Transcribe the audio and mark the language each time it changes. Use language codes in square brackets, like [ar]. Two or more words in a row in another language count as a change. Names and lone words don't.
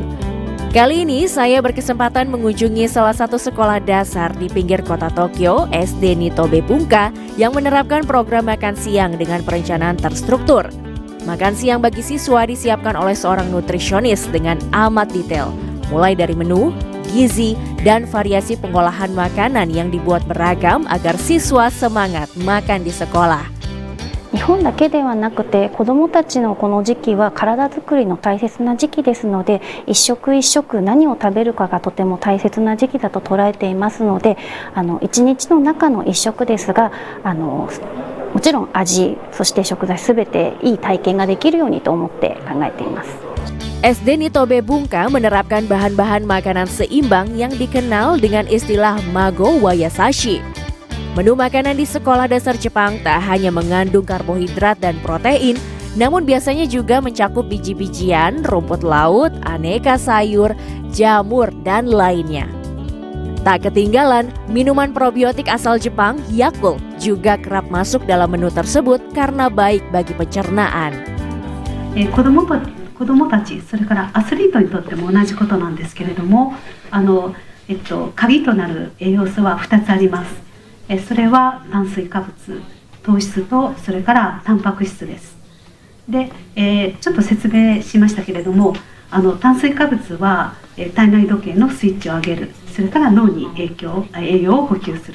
[id] Kali ini saya berkesempatan mengunjungi salah satu sekolah dasar di pinggir kota Tokyo, SD Nitobe Bunka, yang menerapkan program makan siang dengan perencanaan terstruktur. Makan siang bagi siswa disiapkan oleh seorang nutrisionis dengan amat detail, mulai dari menu, gizi, dan variasi pengolahan makanan yang dibuat beragam agar siswa semangat makan di sekolah. [ja] 日本だけではなくて子どもたちのこの時期は体づくりの大切な時期ですので、一食一食何を食べるかがとても大切な時期だと捉えていますので、一日の中の一食ですが、もちろん味、そして食材すべていい体験ができるようにと思って考えています。 [id] SD Nitobe Bunka menerapkan bahan-bahan makanan seimbang yang dikenal dengan istilah Mago Wayasashi. Menu makanan di sekolah dasar Jepang tak hanya mengandung karbohidrat dan protein, namun biasanya juga mencakup biji-bijian, rumput laut, aneka sayur, jamur, dan lainnya. Tak ketinggalan, minuman probiotik asal Jepang, Yakult, juga kerap masuk dalam menu tersebut karena baik bagi pencernaan. [ja] 子どもたち、それからアスリートにとっても同じことなんですけれども、鍵となる栄養素は2つあります。それは炭水化物、糖質とそれからタンパク質です。で、ちょっと説明しましたけれども、炭水化物は体内時計のスイッチを上げる、それから脳に栄養を補給する。